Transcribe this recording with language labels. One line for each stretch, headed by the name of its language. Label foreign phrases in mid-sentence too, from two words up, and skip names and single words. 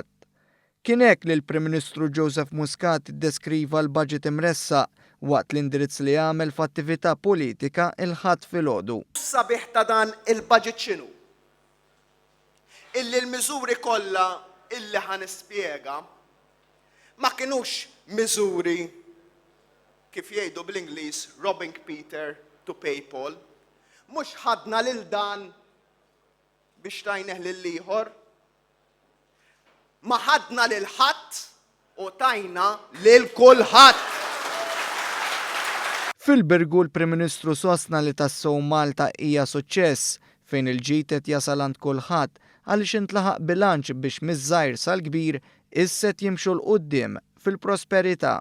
Maltese: Kien hekk li l-Prim Ministru Joseph Muscat iddeskriva l-budget imressaq waqt l-indirizz li għamel f'attività politika il-ħadd filgħodu. Sabiħ ta' dan il-budget x'inhu? Illi l-miżuri kollha illi ħanispjega ma kinux miżuri kif jgħidu bl-Ingliż
English: robbing Peter to pay Paul.
Maltese: Mhux ħadna lil dan biex tajneħ lil ieħor. Ma ħadna lil ħadd u tajna lil kulħadd. Fil-Birgu l-Prim Ministru sostna li tassew Malta hija suċċess fejn il-ġid qed jasal għand kulħadd għaliex intlaħaq bilanċ biex miż-żgħir sal-kbir isset jimxu l quddiem fil-prosperità.